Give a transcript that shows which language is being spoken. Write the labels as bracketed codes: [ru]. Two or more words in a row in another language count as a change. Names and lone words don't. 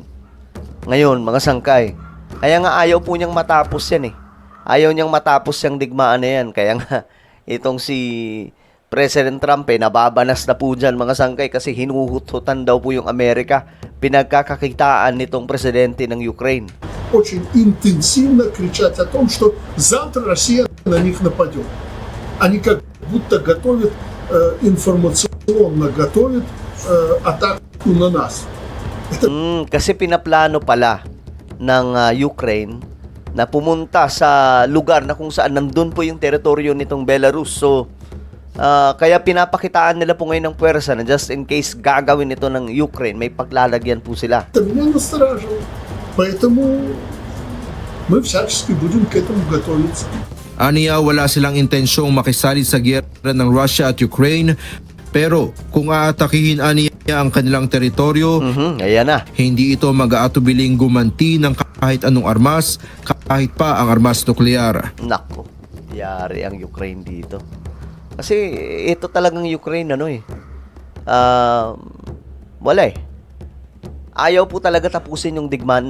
[tl] Ngayon, mga sangkay, kaya nga ayaw po niyang matapos yan Ayaw niyang matapos yung digmaan na yan. Kaya nga, itong si President Trump nababanas na po dyan mga sangkay kasi hinuhut-hutan daw po yung Amerika. Pinagkakakitaan nitong presidente ng Ukraine. [ru] очень интенсивно кричать о том, что завтра Россия на них нападет. Они как будто готовят, информационно готовят атаку на нас. [tl] Kasi pinaplano pala ng Ukraine na pumunta sa lugar na kung saan nandun po yung teritoryo nitong Belarus. So, kaya pinapakitaan nila po ngayon ng puwersa na [en] just in case [tl] gagawin ito ng Ukraine, may paglalagyan po sila. [ru] Это меня настораживает. Поэтому мы всячески будем к этому готовиться. [tl] Aniya wala silang intensyong makisali sa giyera ng Russia at Ukraine, pero kung aatakihin aniya ang kanilang teritoryo, Ayan na. hindi ito mag-aatubiling gumanti ng kahit anong armas, kahit pa ang armas nuklear. Nako, yari ang Ukraine dito. Kasi ito talagang Ukraine wala Ayaw po talaga tapusin yung digmaan.